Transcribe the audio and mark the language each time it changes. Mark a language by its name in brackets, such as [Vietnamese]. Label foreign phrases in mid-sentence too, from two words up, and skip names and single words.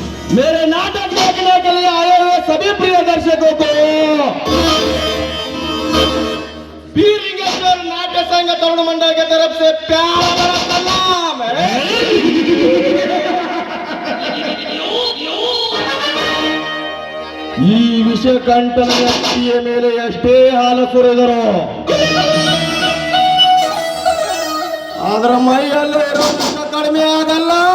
[Hindi] मेरे नाटक देखने के लिए आए हुए सभी प्रिय दर्शकों को पीरलिंगेश्वर नाट्य संघ तरुण मंडल की तरफ से प्यार भरा सलाम है। [Kannada] ಈ ವಿಷಕಂಠನ ವ್ಯಕ್ತಿಯ ಮೇಲೆ ಎಷ್ಟೇ ಹಾಲು ಸುರಿದರು ಅದರ ಮೈಯಲ್ಲಿ ಇರೋ ವಿಷ ಕಡಿಮೆ ಆಗಲ್ಲ.